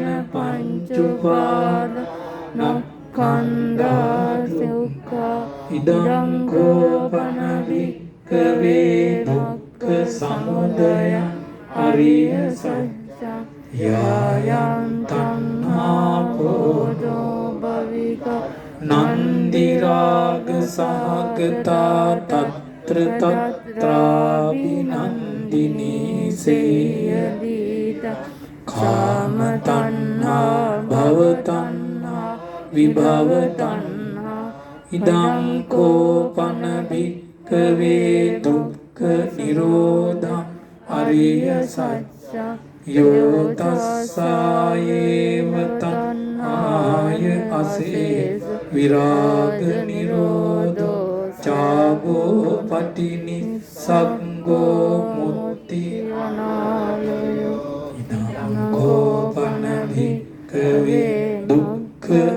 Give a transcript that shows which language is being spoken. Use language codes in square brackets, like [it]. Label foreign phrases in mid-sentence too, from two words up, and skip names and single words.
[pi] පංචඋපාද නක්ඛන්ධා සුඛා ඉදං කෝපන වික්ඛවේ දුක්ඛ සමුදයං අරිය සත්‍යං යායං තණ්හා පෝදෝ භවික නන්දි රාග සහගතා තත්‍ර තත්‍රාවිනන්දිනී සේයදීත කාම තණ්හා භව තණ්හා විභව තණ්හා ඉදං කෝපන භික්ඛවේ දුක්ඛ නිරෝධං අරිය සත්‍යං යෝ තස්සායේව තණ්හාය අසේස විරාග නිරෝධෝ චාගෝ පටිනිස්සග්ගෝ මුක්ති අනාලයෝ ඉදං කෝපන භික්ඛවේ දුක්ඛ